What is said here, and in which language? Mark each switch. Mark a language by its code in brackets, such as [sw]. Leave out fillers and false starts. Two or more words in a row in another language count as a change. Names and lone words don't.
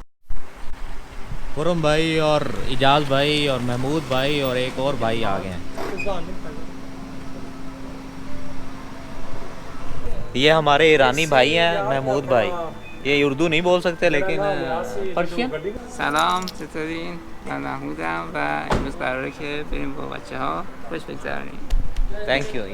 [hi] खुरम भाई और इजाज़ भाई और महमूद भाई और एक और भाई आ गए हैं। ये हमारे ईरानी भाई हैं, महमूद भाई। ये उर्दू नहीं बोल सकते लेकिन पर्शियन। [fa] سلام چطورین؟ من محمودم و امروز قراره که بریم با بچه ها خوش بگذرونیم. [en] thank you.